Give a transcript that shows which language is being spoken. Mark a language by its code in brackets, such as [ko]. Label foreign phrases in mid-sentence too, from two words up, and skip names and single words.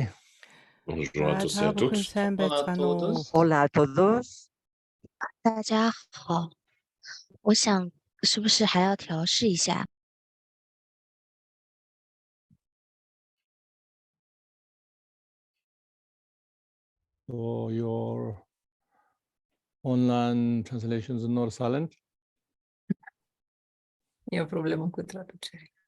[fr] Bonjour à tous et à toutes. [es] Hola a todos. [zh] 大家好，我想是不是还要调试一下？ [en] So your online translations are not silent? [ro] E o problemă cu traducerea.